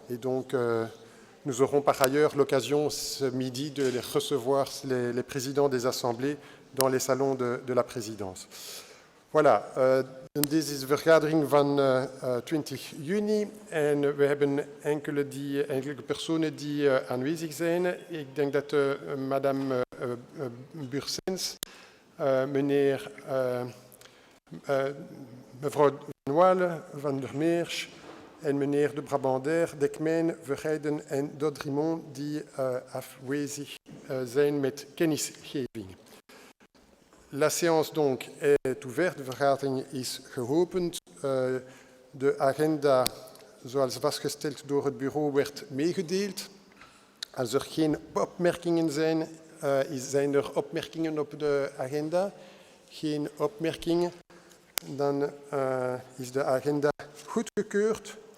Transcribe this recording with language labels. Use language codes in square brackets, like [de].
[fr] Et donc, nous aurons par ailleurs l'occasion ce midi de les recevoir, les présidents des assemblées, dans les salons de la présidence. [nl] Voilà, dit is de vergadering van 20 juni en we hebben enkele personen die aanwezig zijn. Ik denk dat madame Bursens, meneer, mevrouw Van Walle, Van der Meers en meneer de Brabander, Dekmijn, Verheijden en Dodrimont die afwezig zijn met kennisgeving. [fr] La séance donc est ouverte, [nl] de vergadering is geopend. De agenda, zoals vastgesteld door het bureau, werd meegedeeld. Als er geen opmerkingen zijn, zijn er opmerkingen op de agenda? Geen opmerkingen. Dan is de agenda goedgekeurd.